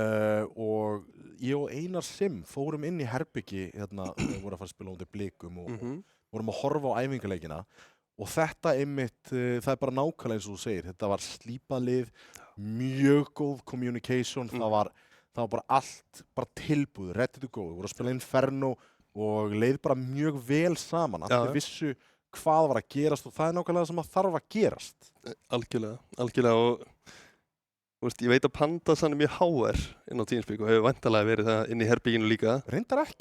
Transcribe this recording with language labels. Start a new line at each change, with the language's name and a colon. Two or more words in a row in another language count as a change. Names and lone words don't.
Icelandic: Og ég og Einar Sim fórum inn í herbyggi hérna, við vorum að fara að spila undir Blikum og vorum að horfa á æfingaleikina. Og þetta einmitt, það er bara nákvæmlega eins og þú segir, þetta var slípað lið, mjög góð communication, það var bara allt bara tilbúið,
English: ready to go,
Icelandic: við vorum að spila Inferno og leið bara mjög vel saman, allir vissu hvað var að gerast og það er nákvæmlega það sem að þarf að gerast. Algjörlega og þú veist, ég veit að Pandas hann er mjög HR inn á Teamspeak og hefur væntanlega verið það inn í herbygginu líka. Reyndar ekki.